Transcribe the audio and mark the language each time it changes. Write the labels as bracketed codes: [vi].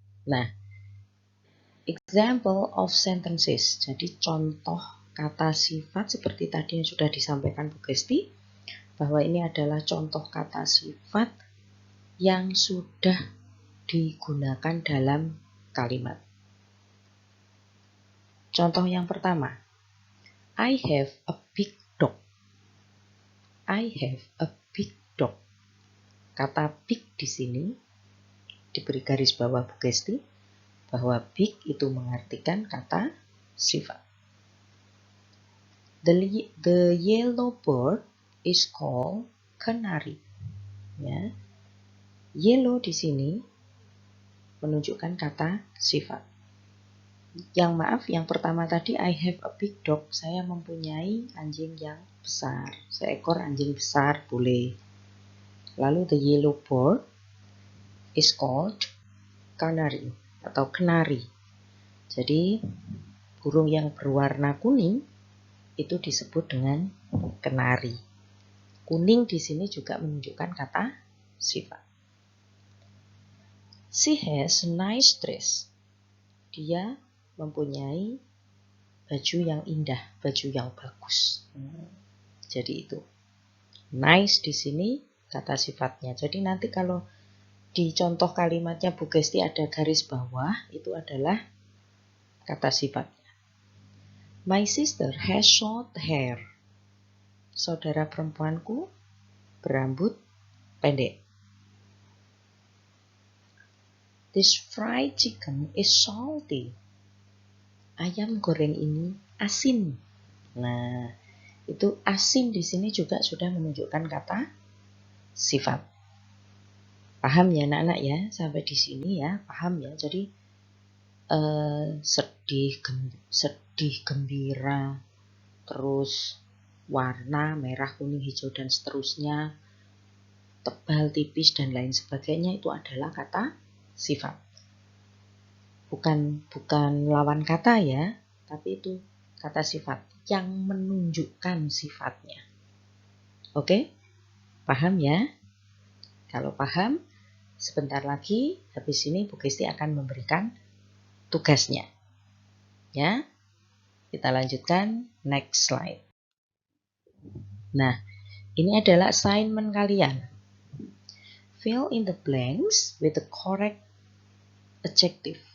[en] Nah, example of sentences. [id] Jadi contoh kata sifat seperti tadi yang sudah disampaikan Bu Gesti, bahwa ini adalah contoh kata sifat yang sudah digunakan dalam kalimat. [en] Contoh yang pertama, I have a big dog. I have a big dog. [id] Kata big di sini diberi garis bawah Bu Gesti, bahwa big itu mengartikan kata sifat. [en] The yellow bird is called canary. [id] Ya. Yellow di sini menunjukkan kata sifat. Yang maaf, yang pertama tadi [en] I have a big dog, [id] saya mempunyai anjing yang besar. Seekor anjing besar boleh. Lalu [en] the yellow bird is called canary [id] atau kenari. Jadi burung yang berwarna kuning itu disebut dengan kenari. Kuning di sini juga menunjukkan kata sifat. [en] She has a nice dress. [id] Dia mempunyai baju yang indah, baju yang bagus. Jadi itu nice di sini kata sifatnya. Jadi nanti kalau di contoh kalimatnya Bu Gesti ada garis bawah, itu adalah kata sifatnya. [en] My sister has short hair. [id] Saudara perempuanku berambut pendek. [en] This fried chicken is salty. [id] Ayam goreng ini asin. Nah, itu asin di sini juga sudah menunjukkan kata sifat. Paham ya anak-anak ya, sampai di sini ya, paham ya. Jadi sedih, gembira, terus warna merah, kuning, hijau dan seterusnya, tebal, tipis dan lain sebagainya, itu adalah kata sifat. Bukan lawan kata ya, tapi itu kata sifat yang menunjukkan sifatnya. Oke? Paham ya? Kalau paham, sebentar lagi habis ini Bu Gesti akan memberikan tugasnya. Ya. Kita lanjutkan next slide. Nah, ini adalah assignment kalian. [en] Fill in the blanks with the correct adjective.